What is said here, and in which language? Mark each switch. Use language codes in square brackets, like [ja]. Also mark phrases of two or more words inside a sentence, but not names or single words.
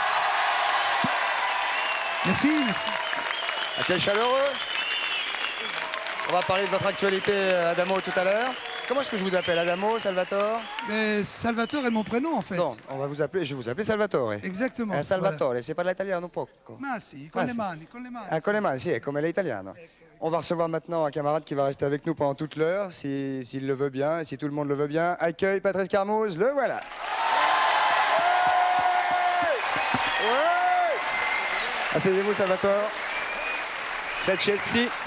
[fr] Merci, merci. Accueil chaleureux. On va parler de votre actualité, Adamo, tout à l'heure. Comment est-ce que je vous appelle? Adamo, Salvatore? Mais Salvatore est mon prénom, en fait. Non, je vais vous appeler Salvatore. Exactement. Salvatore, c'est pas [it] l'italiano poco. Ma si, con le mani, con le mani. Ah, con le mani, sì, come l'italiano. [fr] On va recevoir maintenant un camarade qui va rester avec nous pendant toute l'heure, s'il le veut bien, et si tout le monde le veut bien. Accueille Patrice Carmouze, le voilà. Ouais. Asseyez-vous, Salvatore. Cette chaise-ci.